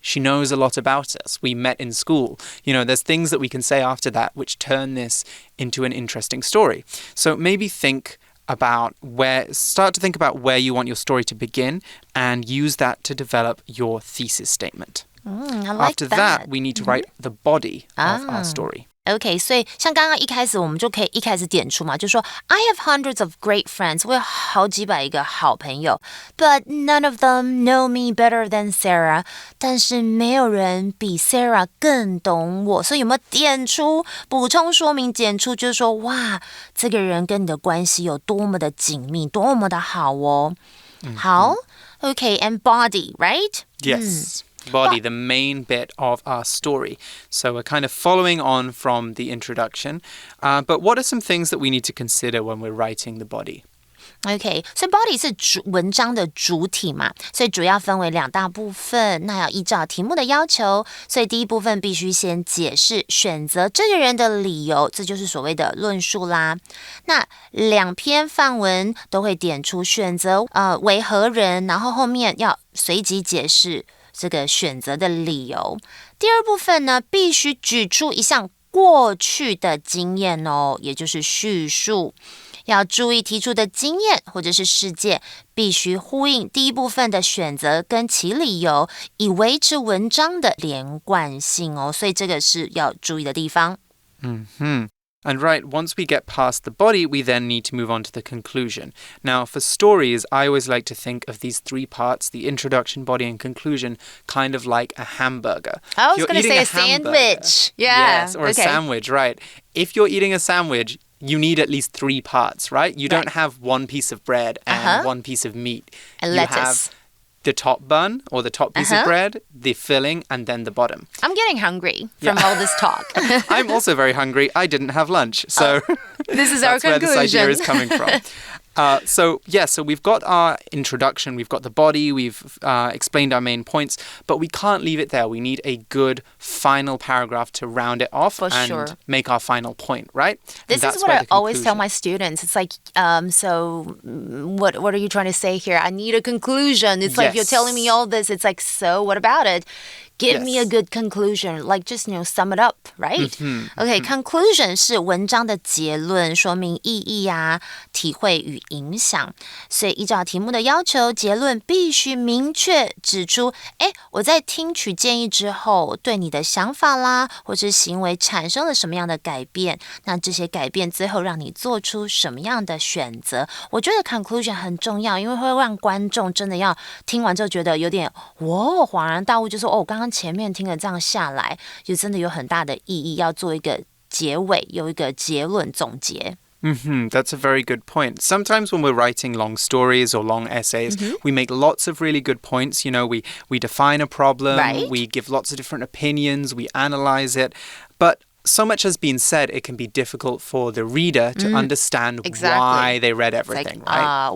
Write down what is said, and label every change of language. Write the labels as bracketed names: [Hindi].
[English] She knows a lot about us. We met in school. You know, there's things that we can say after that which turn this into an interesting story. So maybe start to think about where you want your story to begin and use that to develop your thesis statement. I like After that, we need to write the body of our story. [Chinese] OK, 所以像刚刚一开始我们就可以一开始点出嘛，就说 [English] I have hundreds of great friends. [Chinese] 我有好几百个好朋友 [English] But none of them know me better than Sarah. [Chinese] 但是没有人比 Sarah 更懂我。所以有没有点出补充说明点出就是说哇这个人跟你的关系有多么的紧密多么的好哦。 [English] 好 OK, and body, right? Yes.Body, the main bit of our story. So we're kind of following on from the introduction. But what are some things that we need to consider when we're writing the body? [Chinese] OK, 所以 body 是文章的主体嘛，所以主要分为2大部分，那要依照题目的要求，所以第一部分必须先解释选择这个人的理由，这就是所谓的论述啦。那2篇范文都会点出选择为何人，然后后面要随即解释这个选择的理由。第二部分呢，必须举出一项过去的经验哦，也就是叙述。要注意提出的经验或者是事件必须呼应第一部分的选择跟其理由，以维持文章的连贯性哦。所以这个是要注意的地方。 [English] And right, once we get past the body, we then need to move on to the conclusion. Now, for stories, I always like to think of these 3 parts, the introduction, body, and conclusion, kind of like a hamburger. I was going to say a sandwich. Yeah. Yes, or a sandwich, right. If you're eating a sandwich, you need at least 3 parts, right? You don't have 1 piece of bread and 1 piece of meat. And you lettuce. Have the top bun or the top piece of bread, the filling, and then the bottom. I'm getting hungry from all this talk. I'm also very hungry. I didn't have lunch. So this is our conclusion. That's where this idea is coming from. So we've got our introduction, we've got the body, we've explained our main points, but we can't leave it there. We need a good final paragraph to round it off make our final point, right? This is what I always tell my students. It's like, so what are you trying to say here? I need a conclusion. It's like you're telling me all this. It's like, so what about it? Give me a good conclusion, like just, sum it up, right? [Chinese] Okay, conclusion 是文章的结论，说明意义啊、体会与影响。所以依照题目的要求，结论必须明确指出，我在听取建议之后，对你的想法啦，或是行为产生了什么样的改变，那这些改变最后让你做出什么样的选择。我觉得 conclusion 很重要，因为会让观众真的要听完之后觉得有点恍然大悟，就说刚刚前面听了这样下来，就真的有很大的意义，要做一个结尾，有一个结论总结。 [English] That's a very good point. Sometimes when we're writing long stories or long essays, we make lots of really good points. We define a problem, we give lots of different opinions, we analyze it. But so much has been said, it can be difficult for the reader to understand why they read everything, right?